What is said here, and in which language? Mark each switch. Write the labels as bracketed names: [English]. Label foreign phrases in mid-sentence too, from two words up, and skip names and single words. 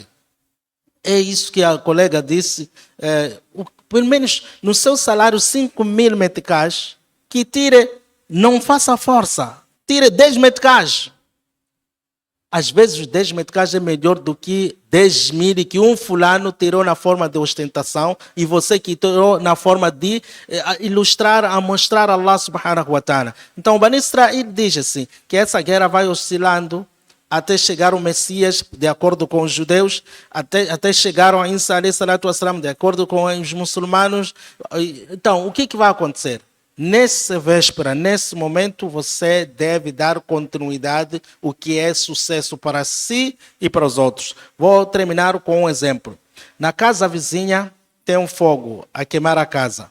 [Portuguese] É isso que a colega disse. Pelo menos no seu salário, 5.000 meticais, que tire, não faça força, tire 10 meticais. Às vezes os 10 meticais é melhor do que 10.000 que um fulano tirou na forma de ostentação e você que tirou na forma de ilustrar, a mostrar [Arabic] الله سبحانه وتعالى. [Portuguese] Então o Bani Israel diz assim, que essa guerra vai oscilando até chegar o Messias, de acordo com os judeus, até chegar a Isa [Arabic] عليه الصلاة والسلام, [Portuguese] de acordo com os muçulmanos. Então, o que vai acontecer? Nessa véspera, nesse momento, você deve dar continuidade o que é sucesso para si e para os outros. Vou terminar com um exemplo. Na casa vizinha tem um fogo a queimar a casa.